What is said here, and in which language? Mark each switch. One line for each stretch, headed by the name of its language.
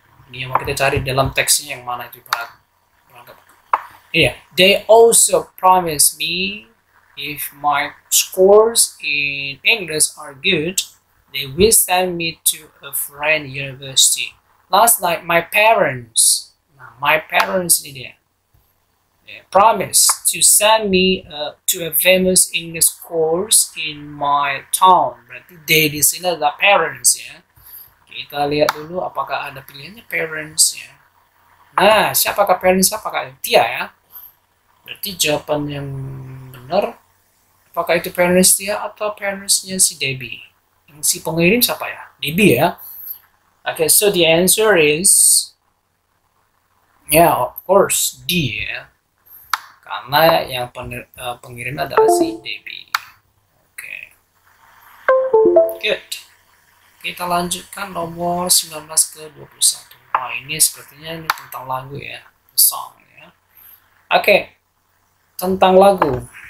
Indonesian: Ini yang mau kita cari dalam teksnya yang mana itu perangkat.
English: Iya, they also promise me if my scores in English are good, they will send me to a foreign university. Last night, my parents
Indonesian: ini dia,
English: promised to send me to a famous English course in my town.
Indonesian: Berarti they di sini adalah parents ya. Kita lihat dulu apakah ada pilihannya parents ya. Nah, siapakah parents? Apakah Tia ya? Berarti jawaban yang benar, apakah itu parents dia atau parentsnya si Debbie? Yang si pengirim siapa ya? Debbie ya.
English: Okay, so the answer is of course D ya.
Indonesian: Karena yang pengirim adalah si Debbie. Oke. Good. Kita lanjutkan nomor 19 ke 21. Wah, ini sepertinya ini tentang lagu ya. Song ya. Oke. Tentang lagu.